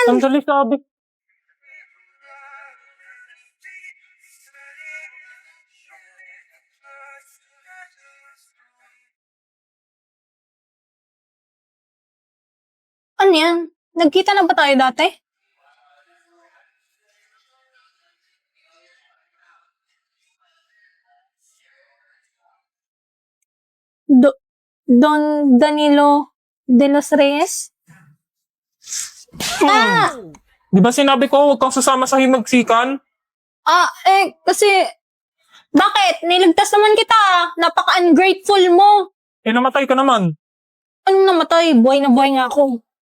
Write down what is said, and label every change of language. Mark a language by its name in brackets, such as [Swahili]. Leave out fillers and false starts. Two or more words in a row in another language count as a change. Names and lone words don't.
[Filipino] Sandali sabi. Ano yan? Nagkita na ba tayo dati? Don Danilo de los Reyes? Ah! Di ba sinabi ko huwag kang sasama sa himagsikan? Kasi... Bakit? Niligtas naman kita. Napaka-ungrateful mo. Eh namatay ka naman. Anong namatay? Buhay na buhay nga ako.